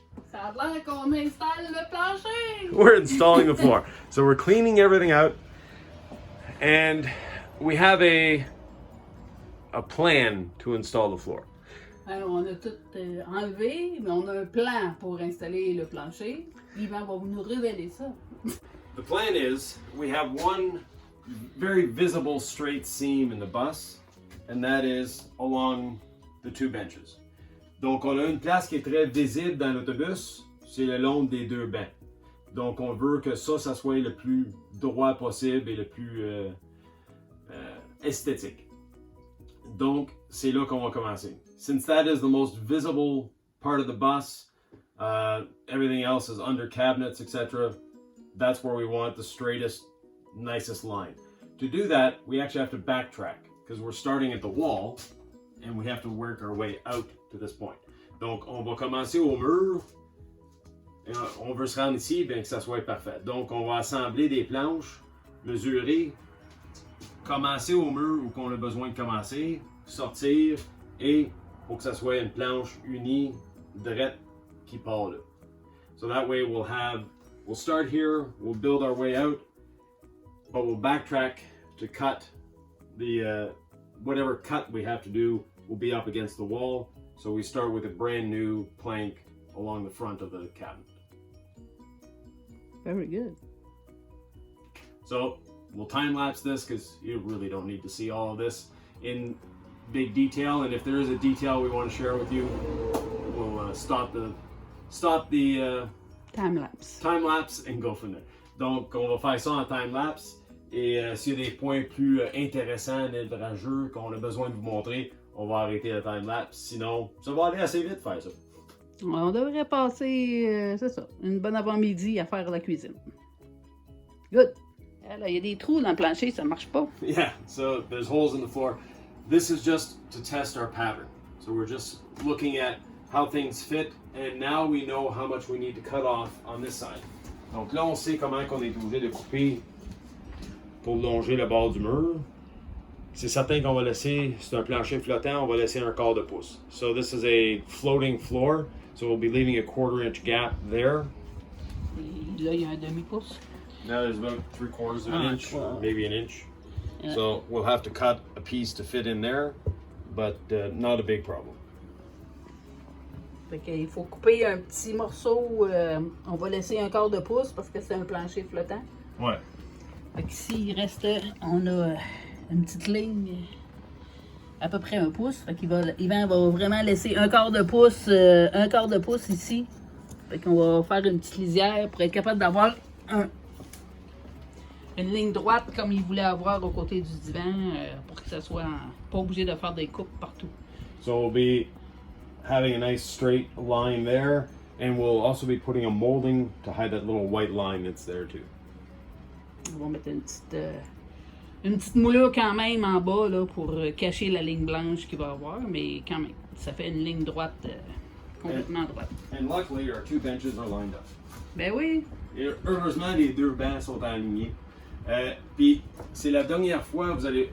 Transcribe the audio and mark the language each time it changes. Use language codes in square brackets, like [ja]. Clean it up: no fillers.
[fr] Ça a l'air qu'on installe le plancher. [en] We're installing the floor. So we're cleaning everything out. And we have a plan to install the floor. [fr] Alors, on a tout enlevé, mais on a un plan pour installer le plancher. Yvan va nous révéler ça. [en] The plan is we have one very visible straight seam in the bus, and that is along the two benches. [fr] Donc, on a une place qui est très visible dans l'autobus, c'est le long des deux bancs. Donc, on veut que ça soit le plus droit possible et le plus esthétique. Donc, c'est là qu'on va commencer. [en] Since that is the most visible part of the bus, everything else is under cabinets, etc. That's where we want the straightest, nicest line. To do that, we actually have to backtrack because we're starting at the wall and we have to work our way out to this point. [fr] Donc, on va commencer au mur. Et on veut se rendre ici bien que ça soit parfait. Donc, on va assembler des planches, mesurer, commencer au mur où on a besoin de commencer, sortir et pour que ça soit une planche unie, droite, qui part là. [en] So that way we'll start here, we'll build our way out, but we'll backtrack to cut the, whatever cut we have to do will be up against the wall. So we start with a brand new plank along the front of the cabinet. Very good. So we'll time lapse this because you really don't need to see all of this in big detail. And if there is a detail we want to share with you, we'll stop the time lapse and go from there. [fr] Donc, on va faire ça en time lapse. Et s'il y a des points plus intéressants, navrageux, qu'on a besoin de vous montrer, on va arrêter le time lapse. Sinon, ça va aller assez vite faire ça. On devrait passer, c'est ça, une bonne avant-midi à faire la cuisine. [en] Good. [fr] Là, il y a des trous dans le plancher, ça marche pas. [en] Yeah, so there's holes in the floor. This is just to test our pattern. So we're just looking at how things fit, and now we know how much we need to cut off on this side. [fr] Donc là, on sait comment on est obligé de couper pour longer le bord du mur. C'est certain qu'on va laisser, c'est un plancher flottant, on va laisser un quart de pouce. [en] So this is a floating floor, so we'll be leaving a 1/4 inch gap there. [fr] Et là, il y a un demi-pouce. [en] Now there's about 3/4 of an inch, wow. maybe an inch. Yeah. So we'll have to cut a piece to fit in there, but not a big problem. [fr] Fait qu'il faut couper un petit morceau, on va laisser un quart de pouce parce que c'est un plancher flottant. Ouais. Fait qu'ici, il reste, on a une petite ligne à peu près 1 pouce. Fait Yvan va vraiment laisser un quart de pouce ici. Fait qu'on va faire une petite lisière pour être capable d'avoir une ligne droite comme il voulait avoir au côté du divan pour que ça soit pas obligé de faire des coupes partout. [en] So we'll be having a nice straight line there, and we'll also be putting a molding to hide that little white line that's there too. [fr] On va mettre une petite moulure quand même en bas là, pour cacher la ligne blanche qu'il va avoir, mais quand même, ça fait une ligne droite, complètement droite. [en] And luckily our 2 benches are lined up. [fr] Ben oui. Et heureusement, les 2 bancs sont alignés. Puis c'est la dernière fois vous allez.